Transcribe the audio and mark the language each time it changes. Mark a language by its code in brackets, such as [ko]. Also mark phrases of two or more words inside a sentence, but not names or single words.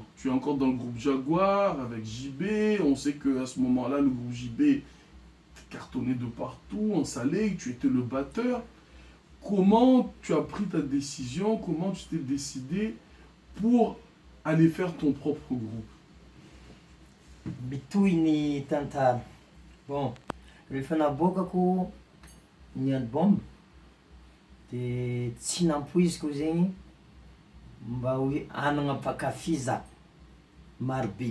[fr] Tu es encore dans le groupe Jaguar avec JB. On sait qu'à ce moment-là, le groupe JB cartonné de partout, en salé, tu étais le batteur. Comment tu as pris ta décision? Comment tu t'es décidé pour aller faire ton propre groupe? [mg] Bitoy tantara. Bon, rehefa naboakako ny album de tsy nampoiziko zegny mba hoe hanagna mpakafy za marobe.